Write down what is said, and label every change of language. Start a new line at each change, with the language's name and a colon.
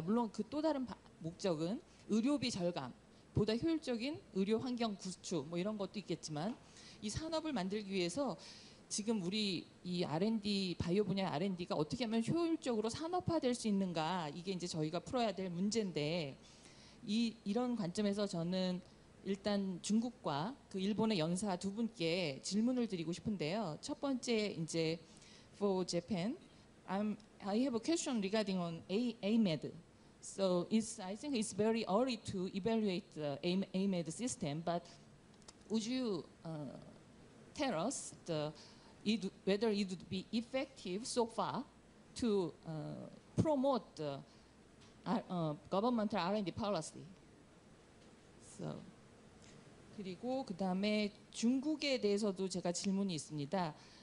Korean: 물론 그 또 다른 목적은 의료비 절감, 보다 효율적인 의료 환경 구축 뭐 이런 것도 있겠지만 이 산업을 만들기 위해서 지금 우리 이 R&D 바이오 분야의 R&D가 어떻게 하면 효율적으로 산업화될 수 있는가 이게 이제 저희가 풀어야 될 문제인데 이런 관점에서 저는 일단 중국과 그 일본의 연사 두 분께 질문을 드리고 싶은데요. 첫 번째 이제
English: for Japan, I have a question regarding on AMED. So I think it's very early to evaluate the AMED system, but would you tell us whether it would be effective so far to promote the governmental R&D policy? So,
Korean: 그리고 그 다음에 중국에 대해서도 제가 질문이 있습니다.